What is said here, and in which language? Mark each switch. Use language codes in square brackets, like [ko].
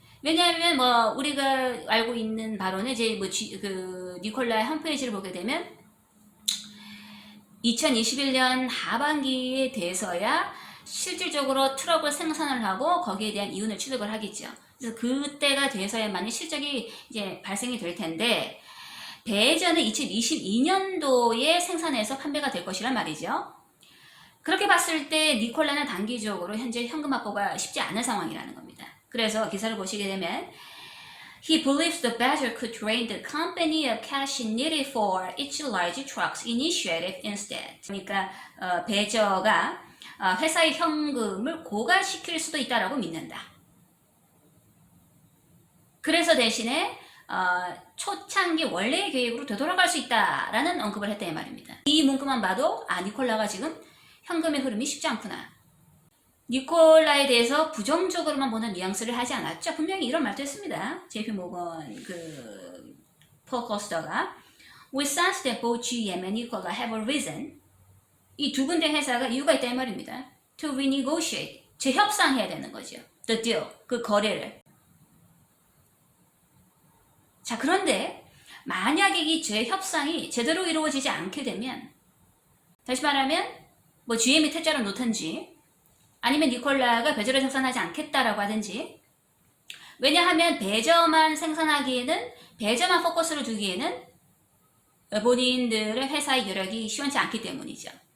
[ko] 왜냐하면 뭐 우리가 알고 있는 바로는 이제 니콜라의 홈페이지를 보게 되면 2021년 하반기에 돼서야 실질적으로 트럭을 생산을 하고 거기에 대한 이윤을 취득을 하겠죠. 그래서 그때가 돼서야만이 실적이 이제 발생이 될 텐데 배전은 2022년도에 생산해서 판매가 될 것이란 말이죠. 그렇게 봤을 때 니콜라는 단기적으로 현재 현금 확보가 쉽지 않은 상황이라는 겁니다. 그래서 기사를 보시게 되면 [en] He believes the Badger could drain the company of cash needed for its large trucks initiative instead. [ko] 그러니까 배저가 회사의 현금을 고갈시킬 수도 있다라고 믿는다. 그래서 대신에 초창기 원래의 계획으로 되돌아갈 수 있다라는 언급을 했다 이 말입니다. 이 문구만 봐도 니콜라가 지금 현금의 흐름이 쉽지 않구나. 니콜라에 대해서 부정적으로만 보는 뉘앙스를 하지 않았죠. 분명히 이런 말도 했습니다. [en] JP 모건 폴 커스터가 We sense that both GM and Nikola have a reason. [ko] 이 두 군데 회사가 이유가 있다 이 말입니다. [en] To renegotiate. [ko] 재협상해야 되는 거죠. [en] The deal. [ko] 그 거래를. 자, 그런데 만약에 이 재협상이 제대로 이루어지지 않게 되면 다시 말하면 뭐 GM이 퇴짜를 놓든지 아니면 니콜라가 배저를 생산하지 않겠다라고 하든지 왜냐하면 배저만 생산하기에는 배저만 포커스를 두기에는 본인들의 회사의 여력이 시원치 않기 때문이죠.